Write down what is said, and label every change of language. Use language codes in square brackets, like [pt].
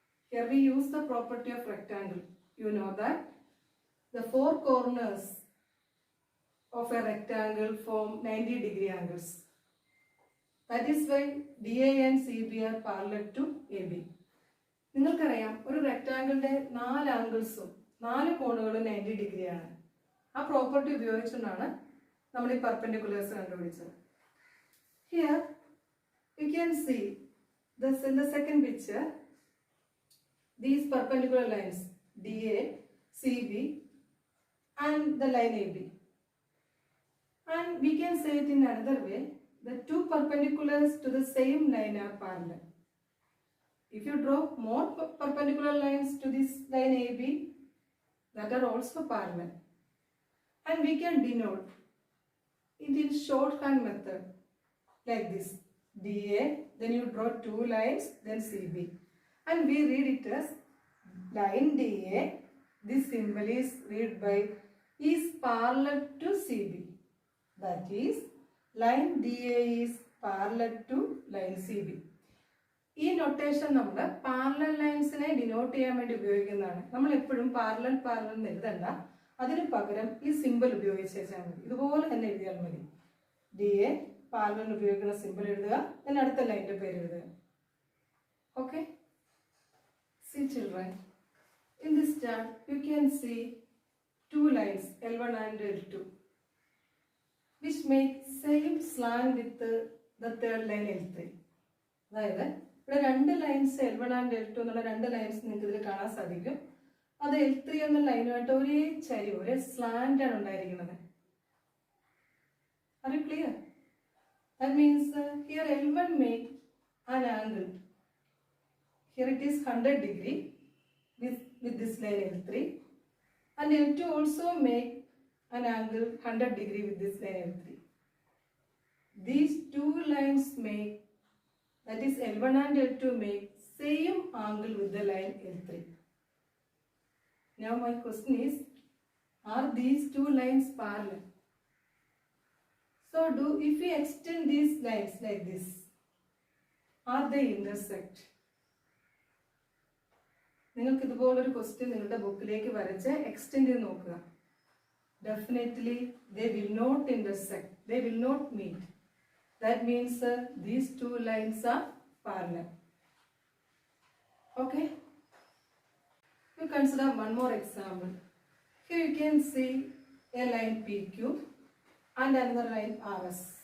[en] Here we use the property of rectangle. You know that the four corners of a rectangle form 90-degree angles. That is why DA and CB are parallel to AB. [ml] നിങ്ങൾക്കറിയാം ഒരു റെക്ടാങ്കിളിന്റെ 4 ആംഗിൾസും 4 കോണുകളും 90 degree ആണ്. ആ property ഉപയോഗിച്ചുകൊണ്ടാണ് നമ്മൾ ഈ perpendiculars കണ്ടുപിടിച്ചത്. [en] Here you can see this in the second picture, these perpendicular lines DA, CB and the line AB. And we can say it in another way, the two perpendiculars to the same line are parallel. If you draw more perpendicular lines to this line AB, that are also parallel. And we can denote it in shorthand method. Like this, DA, then you draw two lines, then CB. And we read it as line DA, this symbol is read by, is parallel to CB. That is, line DA is parallel to line CB. [ml] ഈ notation നമ്മൾ parallel ലൈൻസിനെ denote ചെയ്യാൻ വേണ്ടി ഉപയോഗിക്കുന്നതാണ്. നമ്മൾ എപ്പോഴും parallel എന്ന് എഴുതണ്ട, അതിന് പകരം ഈ സിമ്പിൾ ഉപയോഗിച്ചാൽ മതി. ഇതുപോലെ തന്നെ എഴുതിയാൽ മതി. DA പാരലൽ ഉപയോഗിക്കുന്ന സിമ്പിൾ എഴുതുക, then അടുത്ത ലൈനിന്റെ പേര് എഴുതുക. Okay. [en] See children, in this chart you can see two lines L1 and L2 which make same slant with the third line L3. [ml] അതായത് ഇവിടെ രണ്ട് ലൈൻസ് L1 ആൻഡ് L2 എന്നുള്ള രണ്ട് ലൈൻസ് നിങ്ങൾക്ക് ഇതിൽ കാണാൻ സാധിക്കും. അത് L3 എന്ന ലൈനുമായിട്ട് ഒരേ ചരിവ്, ഒരേ സ്ലാന്റ് ആണ് ഉണ്ടായിരിക്കുന്നത്. [en] Are you clear? That means here L1 make an angle. Here it is 100 degree with this line L3. And L2 also make an angle 100 degree with this line L3. These two lines make, that is L1 and L2 make same angle with the line L3. Now my question is, are these two lines parallel? So if we extend these lines like this, are they intersect? [ml] നിങ്ങൾക്ക് ഇതുപോലൊരു question നിങ്ങളുടെ ബുക്കിലേക്ക് വരച്ച് extend ചെയ്ത് നോക്കുക. [en] Definitely they will not intersect, they will not meet. That means these two lines are parallel. Okay. You consider one more example. Here you can see a line PQ and another line RS.